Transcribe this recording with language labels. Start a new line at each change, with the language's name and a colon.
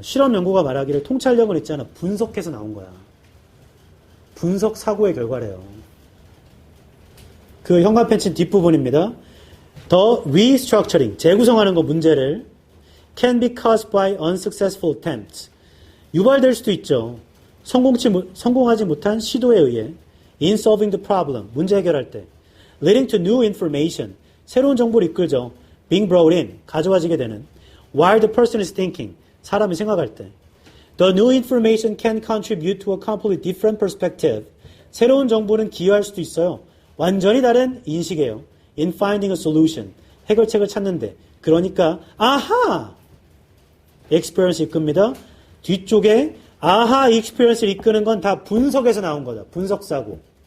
Korean: 실험 연구가 말하기를 통찰력은 있잖아. 분석해서 나온 거야. 분석 사고의 결과래요. 그 형광펜치 뒷부분입니다.
English: The restructuring,
Korean: 재구성하는 거 문제를
English: can be caused by unsuccessful attempts.
Korean: 유발될 수도 있죠. 성공하지 못한 시도에 의해
English: in solving the problem,
Korean: 문제 해결할 때.
English: leading to new information.
Korean: 새로운 정보를 이끌죠.
English: being brought in.
Korean: 가져와지게 되는.
English: while the person is thinking.
Korean: 사람이 생각할 때.
English: The new information can contribute to a completely different perspective.
Korean: 새로운 정보는 기여할 수도 있어요. 완전히 다른 인식이에요.
English: In finding a solution.
Korean: 해결책을 찾는데. 그러니까 아하! experience 이끕니다. 뒤쪽에 아하 experience를 이끄는 건 다 분석에서 나온 거다. 분석사고.